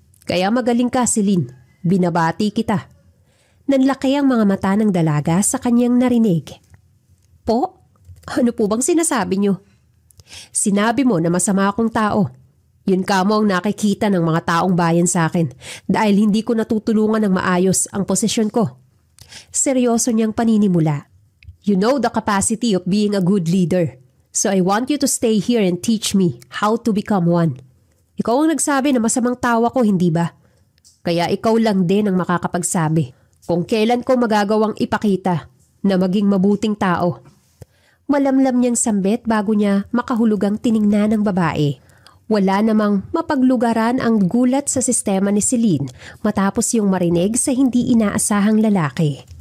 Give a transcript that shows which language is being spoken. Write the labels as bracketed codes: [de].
[tl] Kaya magaling ka, Celine. Binabati kita. Nanlaki ang mga mata ng dalaga sa kanyang narinig. Po? Ano po bang sinasabi niyo? Sinabi mo na masama akong tao. Yun kamo ang nakikita ng mga taong bayan sa akin dahil hindi ko natutulungan ng maayos ang posisyon ko. Seryoso niyang paninimula. [en] You know the capacity of being a good leader. So I want you to stay here and teach me how to become one. [tl] Ikaw ang nagsabi na masamang tao ako, hindi ba? Kaya ikaw lang din ang makakapagsabi kung kailan ko magagawang ipakita na maging mabuting tao. Malamlam niyang sambit bago niya makahulugang tiningnan ng babae. Wala namang mapaglugaran ang gulat sa sistema ni Celine matapos yung marinig sa hindi inaasahang lalaki.